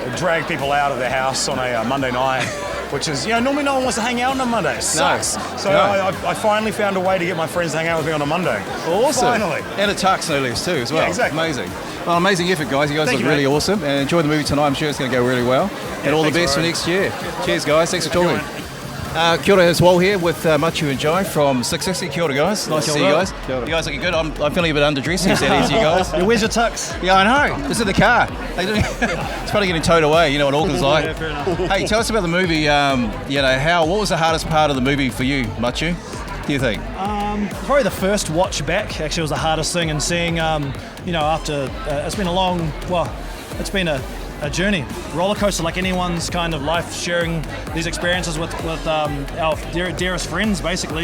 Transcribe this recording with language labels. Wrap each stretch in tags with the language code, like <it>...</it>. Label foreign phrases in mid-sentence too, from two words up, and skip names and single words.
<en>Drag people out of their house on a Monday night. which is, normally no one wants to hang out on a Monday. It sucks. So I finally found a way to get my friends to hang out with me on a Monday. Awesome. Finally. And a tux, no less, too, as well. Yeah, exactly. Amazing. Well, amazing effort, guys. You guys look really awesome. And enjoy the movie tonight. I'm sure it's going to go really well. And all the best for next year. Cheers, guys. Thanks for talking.</en> <mi>Kia ora</mi> <en>as well here with Machu and Jai from 660.</en> <mi>Kia ora,</mi> <en>guys. Nice to see you guys. You guys looking good. I'm feeling a bit underdressed these days, you guys. Where's your tux? Yeah, I know. It's in the car. It's probably getting towed away. You know what Auckland's like. Yeah, fair enough. Hey, tell us about the movie. What was the hardest part of the movie for you, Machu? Do you think? Probably the first watch back actually was the hardest thing, and seeing, after it's been it's been a journey, roller coaster, like anyone's kind of life, sharing these experiences with our dearest friends, basically.</en>